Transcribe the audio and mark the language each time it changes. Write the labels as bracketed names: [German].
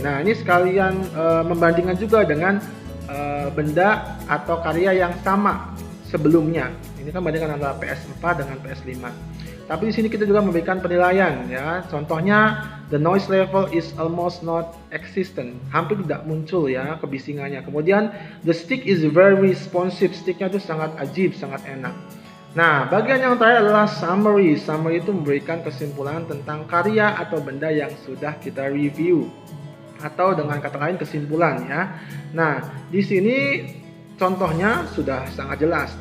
[Indonesian] Nah, ini sekalian membandingkan juga dengan benda atau karya yang sama sebelumnya. Ini kan bandingkan antara PS4 dengan PS5. Tapi di sini kita juga memberikan penilaian ya. [English] Contohnya, the noise level is almost not existent. [Indonesian] Hampir tidak muncul ya kebisingannya. [English] Kemudian, the stick is very responsive. [Indonesian] Sticknya itu sangat ajib, sangat enak. Nah, bagian yang terakhir adalah summary. Summary itu memberikan kesimpulan tentang karya atau benda yang sudah kita review. Atau dengan kata lain kesimpulan ya. Nah, di sini contohnya sudah sangat jelas.